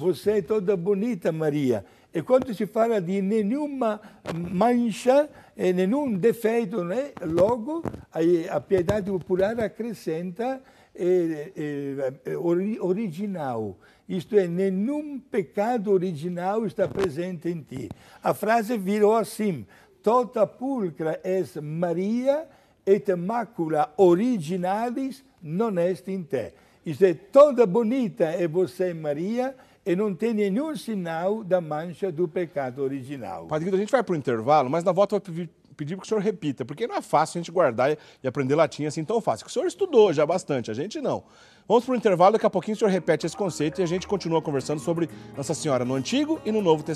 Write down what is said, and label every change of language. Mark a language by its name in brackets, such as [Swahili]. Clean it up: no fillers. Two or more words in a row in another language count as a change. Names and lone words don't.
[Portuguese] Você é toda bonita, Maria. E quando se fala de nenhuma mancha, nenhum defeito, né? Logo a piedade popular acrescenta original. Isto é, nenhum pecado original está presente em ti. A frase virou assim: [Latin] tota pulcra es Maria et macula originalis non est in te. [Portuguese] Isto é, toda bonita é você, Maria, e não tem nenhum sinal da mancha do pecado original. Padre Guido, a gente vai para o intervalo, mas na volta eu vou pedir que o senhor repita, porque não é fácil a gente guardar e aprender latim assim tão fácil. O senhor estudou já bastante, a gente não. Vamos para o intervalo, daqui a pouquinho o senhor repete esse conceito e a gente continua conversando sobre Nossa Senhora no Antigo e no Novo Testamento.